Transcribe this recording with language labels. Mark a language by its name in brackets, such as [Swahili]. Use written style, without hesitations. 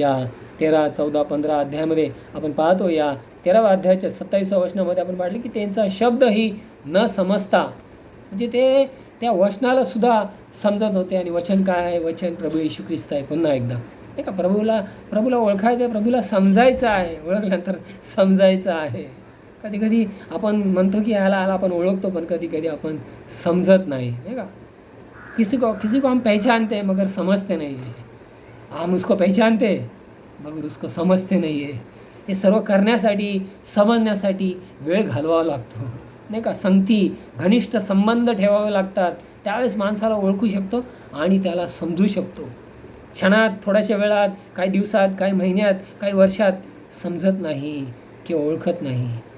[Marathi] या 13, 14, 15 अध्यायामध्ये आपण पाहतो, या 13व्या अध्यायाच्या 27व्या वचनामध्ये आपण पाहिलं की त्यांचा शब्दही न समजता, म्हणजे ते त्या वचनाला सुद्धा समजत नव्हते. आणि वचन काय आहे? वचन प्रभू येशू ख्रिस्त आहे. पुन्हा एकदा नाही का, प्रभूला ओळखायचं आहे, प्रभूला समजायचं आहे, ओळखल्यानंतर समजायचं आहे. कधी कधी आपण म्हणतो की ह्याला आपण ओळखतो, पण कधी कधी आपण समजत नाही का. [Hindi] किसी को हम पहचानते मगर समजते नहीं है, हम उसको पहचानते मगर उसको समजते नहीं है. [Marathi] हे सर्व करण्यासाठी, समजण्यासाठी वेळ घालवावा लागतो नाही का. संगती, घनिष्ठ संबंध ठेवावे लागतात, त्यावेळेस माणसाला ओळखू शकतो आणि त्याला समजू शकतो. क्षणात, थोड्याशा वेळात, काही दिवसात, काही महिन्यात, काही वर्षात समजत नाही किंवा ओळखत नाही.